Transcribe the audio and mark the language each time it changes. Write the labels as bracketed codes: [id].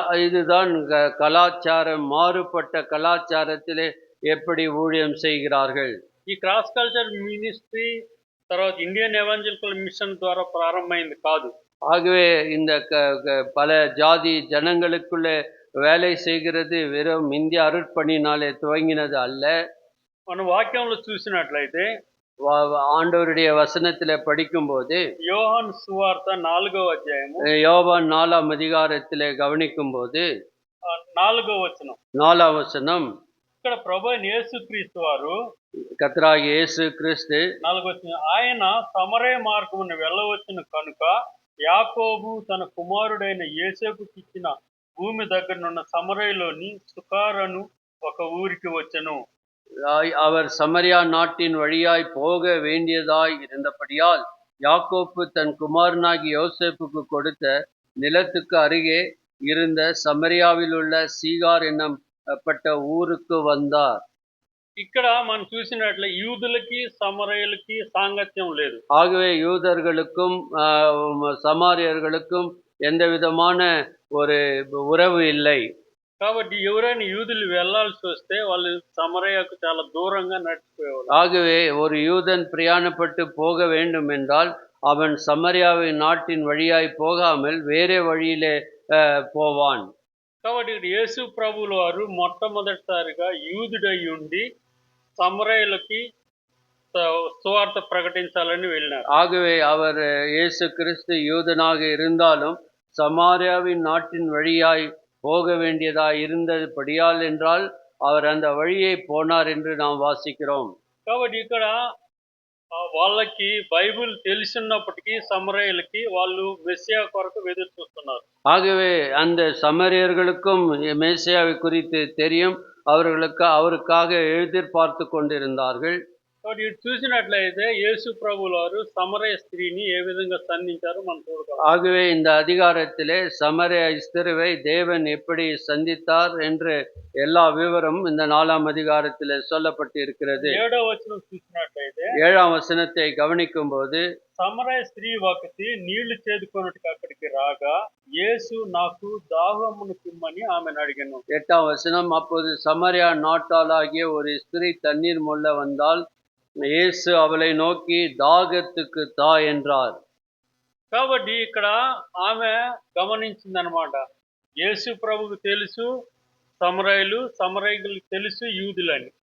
[ta] இதுதான் கலாச்சாரம், மாறுபட்ட கலாச்சாரத்திலே எப்படி ஊழியம் செய்கிறார்கள். [te] ఈ క్రాస్ కల్చర్ మినిస్ట్రీ తర్వాత ఇండియన్ ఎవాంజలికల్ మిషన్ ద్వారా ప్రారంభమైంది కాదు. [ta] ஆகவே இந்த பல ஜாதி ஜனங்களுக்குள்ளே வேலை செய்கிறது வெறும் இந்திய அருட்பணியினாலே துவங்கினது அல்ல. [te] మన వాక్యంలో చూసినట్లయితే [ta] ஆண்டவருடைய வசனத்திலே படிக்கும்போது யோவான் சுவார்த்த [te] 4వ అధ్యాయము [ta] யோவான் 4ஆம் அதிகாரத்திலே கவனிக்கும்போது [te] 4వ వచనం [ta] 4ஆம் வசனம், [te] ఇక్కడ ప్రభు యేసుక్రీస్తు వారు [ta] கர்த்தராகிய இயேசு கிறிஸ்து [te] 4వ వచనం, ఆయన సమరయ మార్గమున వెళ్ళవచ్చును కనుక యాకోబు తన కుమారుడైన యోసేపుకి ఇచ్చిన భూమి దగ్గరనున్న సమరయలోని సుకారను ఒక ఊరికి వచ్చెను. [ta] அவர் சமரியா நாட்டின் வழியாய் போக வேண்டியதாய் இருந்தபடியால் யாக்கோப்பு தன் குமாரனாகி யோசேப்புக்கு கொடுத்த நிலத்துக்கு அருகே இருந்த சமரியாவில் உள்ள சீகார் என்னப்பட்ட ஊருக்கு வந்தார். [te] ఇక్కడ మనం చూసినట్లే యూదులకి సమరయులకి సాంగత్యం లేదు. [ta] ஆகவே யூதர்களுக்கும் சமாரியர்களுக்கும் எந்த விதமான ஒரு உறவு இல்லை. [te] కాబట్టి ఎవరైనా యూదులు వెళ్లాల్సి వస్తే వాళ్ళు సమరయకు చాలా దూరంగా నడిచిపోయేవాళ్ళు. [ta] ஆகவே ஒரு யூதன் பிரயாணப்பட்டு போக வேண்டும் என்றால் அவன் சமரியாவின் நாட்டின் வழியாய் போகாமல் வேறே வழியிலே போவான். [te] కాబట్టి ఇక్కడ యేసు ప్రభువుల వారు మొట్టమొదటిసారిగా యూదుడై ఉండి సమరయులకి సువార్త ప్రకటించాలని వెళ్ళినారు. [ta] ஆகவே அவர் இயேசு கிறிஸ்து யூதனாக இருந்தாலும் சமாரியாவின் நாட்டின் வழியாய் போக வேண்டியதாய் இருந்தபடியால் என்றால் அவர் அந்த வழியை போனார் என்று நாம் வாசிக்கிறோம். [te] కాబట్టి ఇక్కడ వాళ్ళకి బైబిల్ తెలిసినప్పటికీ సమరయులకి వాళ్ళు మెస్సియా కొరకు ఎదురు చూస్తున్నారు. [ta] ஆகவே அந்த சமரியர்களுக்கும் மேசியாவை குறித்து தெரியும். அவருக்காக எதிர்பார்த்து கொண்டிருந்தார்கள். [te] కాబట్టి ఇటు చూసినట్లయితే యేసు ప్రభువుల వారు సమరయ స్త్రీని ఏ విధంగా సంధించారో మనం చూడగలం. [ta] ஆகவே இந்த அதிகாரத்திலே சமரிய ஸ்திருவை தேவன் எப்படி சந்தித்தார் என்று எல்லா விவரம் இந்த 4ஆம் அதிகாரத்திலே சொல்லப்பட்டு இருக்கிறது. [te] 7వ వచనం చూసినట్లయితే [ta] 7ஆம் வசனத்தை கவனிக்கும் போது [te] సమరయ స్త్రీ ఒకటి నీళ్లు చేదుకొనుటకు అక్కడికి రాగా యేసు నాకు దాహమును కిమ్మని ఆమెను అడిగాను. [ta] 8ஆம் வசனம், அப்போது சமரியா நாட்டாளாகிய ஒரு ஸ்திரீ தண்ணீர் மொள்ள வந்தால் இயேசு அவளை நோக்கி தாகத்துக்கு தா என்றார். [te] కాబట్టి ఇక్కడ ఆమె గమనించిందనమాట. యేసు ప్రభువుకు తెలుసు సమరయులకు తెలుసు యూదులని.